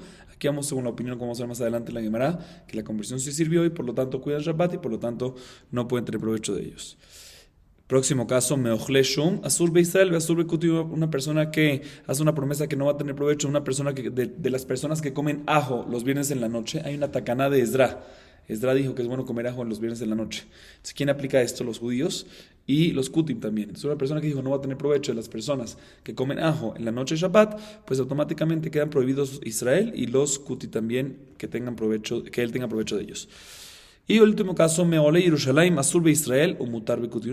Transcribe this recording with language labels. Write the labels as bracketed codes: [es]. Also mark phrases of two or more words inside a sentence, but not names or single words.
[es] Aquí vamos según la opinión, como vamos a ver más adelante en la Gemara, que la conversión sí sirvió y por lo tanto cuidan Shabbat y por lo tanto no pueden tener provecho de ellos. Próximo caso, [he] מאוכלי שום, אסור בישראל, אסור בכותים, [es] una persona que hace una promesa que no va a tener provecho, una persona que de las personas que comen ajo los viernes en la noche. Hay una tacaná de Esdra. Esdra dijo que es bueno comer ajo en los viernes en la noche. Entonces, ¿quién aplica esto? Los judíos y los kutim también. Entonces, una persona que dijo no va a tener provecho de las personas que comen ajo en la noche de Shabbat, pues automáticamente quedan prohibidos Israel y los kutim también que él tenga provecho de ellos. Y el último caso, [he] מעולי ירושלים, אסור בישראל ומותר בכותים.